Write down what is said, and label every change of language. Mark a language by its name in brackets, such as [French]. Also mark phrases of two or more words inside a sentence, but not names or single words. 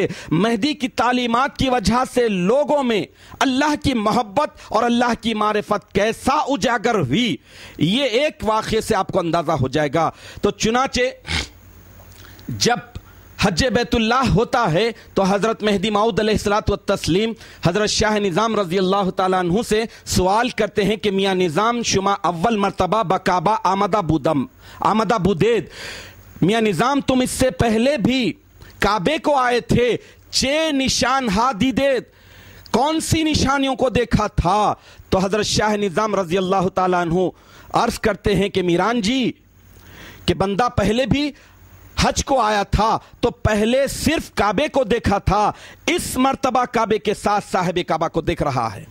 [Urdu] مہدی کی تعلیمات کی وجہ سے لوگوں میں اللہ کی محبت اور اللہ کی معرفت کیسا اجاگر ہوئی، یہ ایک واقعے سے آپ کو اندازہ ہو جائے گا۔ تو چنانچہ جب حج بیت اللہ ہوتا ہے تو حضرت مہدی موعود [Arabic] علیہ الصلوۃ والتسلیم [Urdu] حضرت شاہ نظام [Arabic] رضی اللہ تعالیٰ عنہ [Urdu] سے سوال کرتے ہیں کہ میاں نظام [Persian] شما اول مرتبہ بکعبہ آمدہ بودید، [Urdu] میاں نظام تم اس سے پہلے بھی کعبے کو آئے تھے، 6 [Persian] نشان ہا دیدید، [Urdu] کون سی نشانیوں کو دیکھا تھا؟ تو حضرت شاہ نظام [Arabic] رضی اللہ تعالیٰ عنہ [Urdu] عرض کرتے ہیں کہ میران جی کہ بندہ پہلے بھی حج کو آیا تھا تو پہلے صرف کعبے کو دیکھا تھا، اس مرتبہ کعبے کے ساتھ صاحب کعبہ کو دیکھ رہا ہے۔